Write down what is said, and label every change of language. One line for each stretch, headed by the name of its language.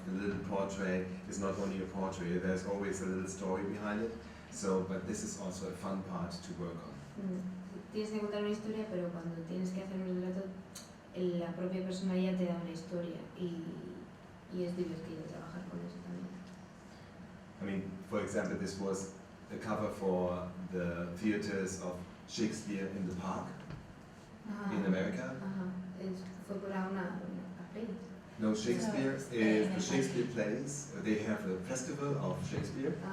English: The little portrait is not only a portrait; there's always a little story behind it. So, but this is also a fun part to work on.
Spanish: Tienes que contar una historia, pero cuando tienes que hacer un retrato, la propia persona ya te da una historia y es divertido trabajar con eso también.
English: I mean, for example, this was the cover for the theaters of Shakespeare in the Park in America.
Spanish: Fue para una Abril.
English: No, Shakespeare is the Shakespeare plays. They have a festival of Shakespeare.